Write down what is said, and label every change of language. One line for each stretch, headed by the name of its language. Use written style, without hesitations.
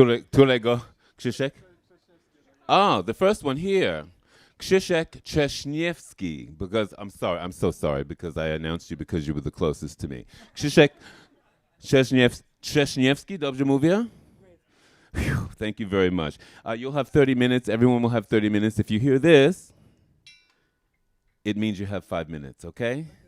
Polish: Którego? Krzyszek?
English: Oh, the first one here. Krzysztof Trześniewski, because I'm so sorry because I announced you because you were the closest to me.
Polish: Krzysztof Trześniewski, dobrze mówię?
English: Whew, thank you very much. You'll have 30 minutes. Everyone will have 30 minutes. If you hear this, it means you have 5 minutes, okay?